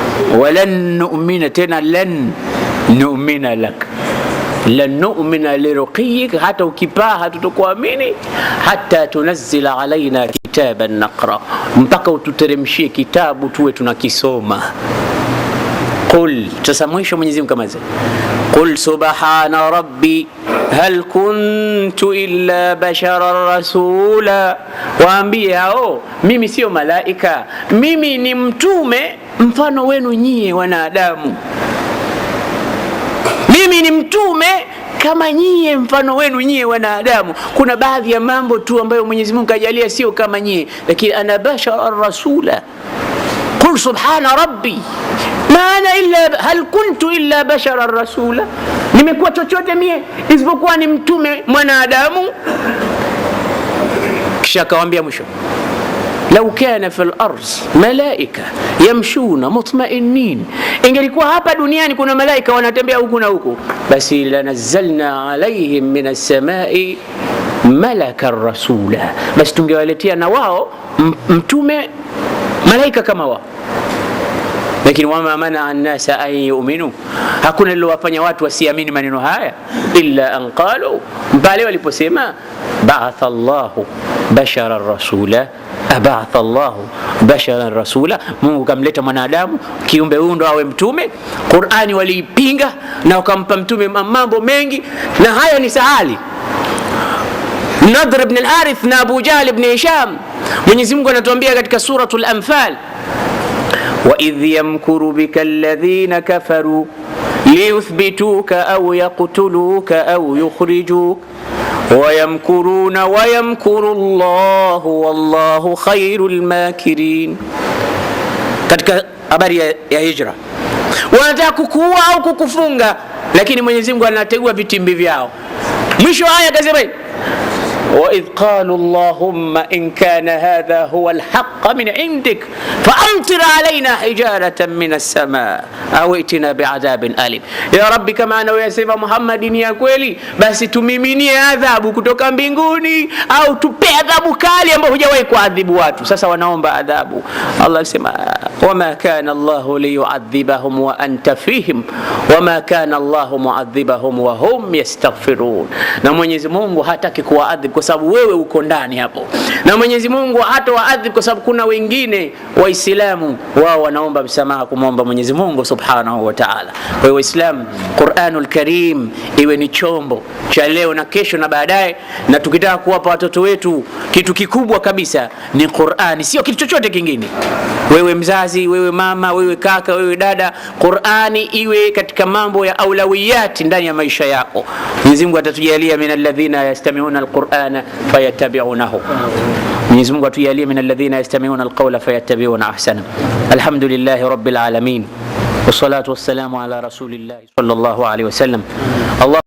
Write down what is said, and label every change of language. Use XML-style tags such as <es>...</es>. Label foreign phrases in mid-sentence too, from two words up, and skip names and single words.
<ar>ولن نؤمن, tena لن نؤمن لك، لن نؤمن لرقيك,</ar> <sw>hata ukipaa hatutokuamini,</sw> <ar>حتى تنزل علينا كتابا نقرؤه,</ar> <sw>mpaka ututeremshie kitabu tuwe tunakisoma. Qul, sasa mwisho Mwenyezi Mungu kama zile,</sw> <ar>قل سبحان ربي هل كنت إلا بشرا رسولا,</ar> <sw>waambie hao mimi sio malaika, mimi ni mtume mfano wenu nyie wanadamu, mimi ni mtume kama nyie, mfano wenu nyie wanadamu. Kuna baadhi ya mambo tu ambayo Mwenyezi Mungu kajalia sio kama nyie, lakini</sw> <ar>أنا بشرا رسولا. قل سبحان ربي maana إلا هل كنت إلا بشرا رسولا,</ar> <sw>nimekuwa chochote mie isipokuwa ni mtume mwanadamu. Kisha akawaambia mwisho,</sw> <ar>لو كان في الأرض ملائكة يمشون مطمئنين,</ar> <sw>ingelikuwa hapa duniani kuna malaika wanatembea huku na huku, basi</sw> <ar>لنزلنا عليهم من السماء ملكا رسولا,</ar> <sw>basi tungewaletea na wao mtume malaika kama wao.</sw> <ar>Lakini وما منع الناس أن يؤمنوا,</ar> <sw>hakuna lilowafanya watu wasiamini maneno haya,</sw> <ar>إلا أن قالوا,</ar> <sw>bali waliposema</sw> <ar>بعث الله بشرا رسولا، أبعث الله بشرا رسولا,</ar> <sw>Mungu kamleta mwanadamu kiumbe huyu ndo awe mtume. Qur'ani waliipinga na wakampa mtume mambo mengi, na haya ni sahali.</sw> <ar>Nadr ibn al-Harith na Abu Jahl ibn Hisham,</ar> <sw>Mwenyezi Mungu anatuambia katika suratul Anfal,</sw> <ar>وَإِذْ يَمْكُرُ بِكَ الَّذِينَ كَفَرُوا لِيُثْبِتُوكَ أَوْ يَقْتُلُوكَ أَوْ يُخْرِجُوكَ وَيَمْكُرُونَ وَيَمْكُرُ اللَّهُ وَاللَّهُ خَيْرُ الْمَاكِرِينَ.</ar> <sw>Katika habari ya hijra, wanataka kukuua au kukufunga, lakini Mwenyezi Mungu anategua vitimbi vyao. Mwisho aya akasema,</sw> <ar>وَإِذْ قَالُوا اللَّهُمَّ إِنْ كَانَ هَذَا هُوَ الْحَقَّ مِنْ عِنْدِكَ فَأَمْطِرْ عَلَيْنَا حِجَارَةً مِنَ السَّمَاءِ أَوْ ائْتِنَا بِعَذَابٍ أَلِيمٍ.</ar> <sw>Ya Rabbi, kama anayosema Muhammad ni ya kweli, basi tumiminie adhabu kutoka mbinguni, au tupe adhabu kali ambayo hujawahi kuadhibu watu. Sasa wanaomba adhabu. Allah alisema,</sw> <ar>وَمَا كَانَ اللَّهُ لِيُعَذِّبَهُمْ وَأَنْتَ فِيهِمْ وَمَا كَانَ اللَّهُ مُعَذِّبَهُمْ وَهُمْ يَسْتَغْفِرُونَ.</ar> <sw>Na Mwenyezi Mungu hataki kuwaadhibu kwa sababu wewe uko ndani hapo, na Mwenyezi Mungu hata waadhibu kwa sababu kuna wengine Waislamu wao wanaomba msamaha kumwomba Mwenyezi Mungu</sw> <ar>سبحانه وتعالى.</ar> <sw>Kwa hiyo Waislamu,</sw> <ar>القرآن الكريم</ar> <sw>iwe ni chombo cha leo na kesho na baadaye, na tukitaka kuwapa watoto wetu kitu kikubwa kabisa ni Qur'ani, sio kitu chochote kingine. Wewe mzazi, wewe mama, wewe kaka, wewe dada, Qur'ani iwe katika mambo ya aulawiyati ndani ya maisha yako. Mwenyezi Mungu atatujalia</sw> <ar>من الذين يستمعون القرآن فيتبعونه.</ar> <sw>Mwenyezi Mungu atujalie</sw> <ar>من الذين يستمعون القول فيتبعون أحسن. الحمد لله رب العالمين. والصلاة والسلام على رسول الله صلى الله عليه وسلم. Allah</ar>